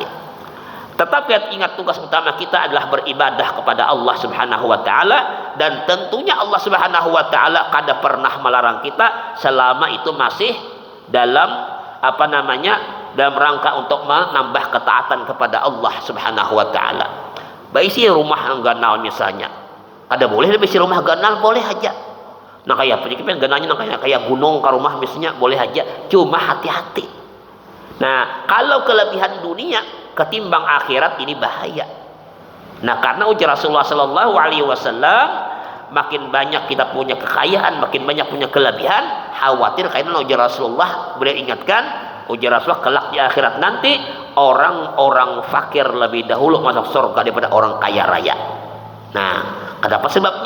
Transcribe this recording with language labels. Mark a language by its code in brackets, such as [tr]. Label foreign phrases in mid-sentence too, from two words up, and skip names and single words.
[id] Tetapi ingat, tugas utama kita adalah beribadah kepada Allah [ar] سبحانه وتعالى, [id] dan tentunya Allah [ar] سبحانه وتعالى [id] kada pernah melarang kita selama itu masih dalam dalam rangka untuk menambah ketaatan kepada Allah [ar] سبحانه وتعالى. [bjn] Baisi rumah yang ganal misalnya, ada boleh bisi rumah ganal, boleh aja. Kayak penyakit ganalnya kayak gunung ke rumah misalnya, boleh aja. [id] Cuma hati-hati. Kalau kelebihan dunia ketimbang akhirat ini bahaya. Karena ujar Rasulullah [ar] صلى الله عليه وسلم, [id] makin banyak kita punya kekayaan, makin banyak punya kelebihan, khawatir karena ujar Rasulullah, beliau ingatkan, ujar Rasulullah, kelak di akhirat nanti orang-orang fakir lebih dahulu masuk surga daripada orang kaya raya. Ada apa sebabnya?